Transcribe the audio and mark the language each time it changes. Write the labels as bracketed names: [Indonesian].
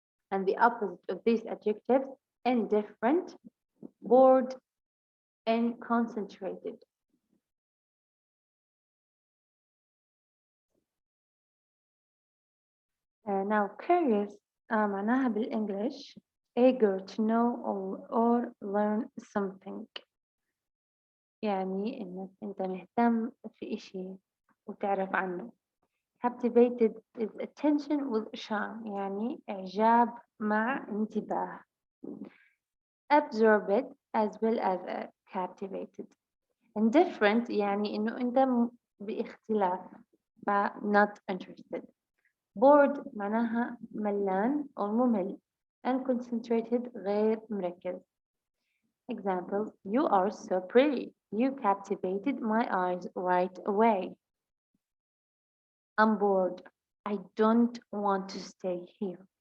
[English] And the opposite of these adjectives, indifferent, bored, and concentrated. Now curious [Arabic] معناها بالإنجليش [English] eager to know or learn something. [Arabic] يعني إنك أنت مهتم في إشي وتعرف عنه. [English] Captivated is attention with charm [Arabic] يعني إعجاب مع انتباه. [English] Absorbed as well as captivated. [Arabic] Indifferent يعني إنه أنت باختلاف ف [English] not interested. [Arabic] Bored معناها ملان أو ممل and concentrated غير مركز. [English] Examples, you are so pretty. You captivated my eyes right away. I'm bored. I don't want to stay here.